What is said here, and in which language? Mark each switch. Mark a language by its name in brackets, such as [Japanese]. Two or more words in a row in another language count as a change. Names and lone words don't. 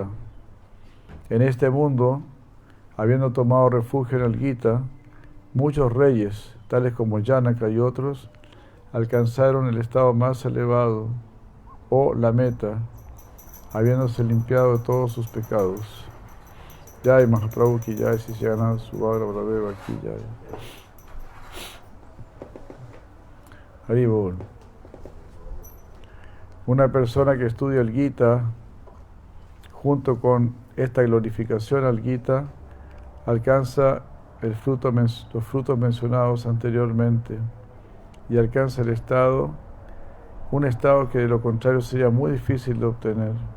[Spanish] En este mundo, habiendo tomado refugio en el Gita, muchos reyes, tales como Janaka y otros, alcanzaron el estado más elevado, o la meta, habiéndose limpiado de todos sus pecados. [Hindi] जय महाप्रभु की जय, सिस्यानंद सुभद्रा बलदेव की जय. [Bangla] হরি বোল. [Spanish] Una persona que estudia el Gita, junto con esta glorificación al Gita, alcanza los frutos mencionados anteriormente y alcanza un estado que de lo contrario sería muy difícil de obtener.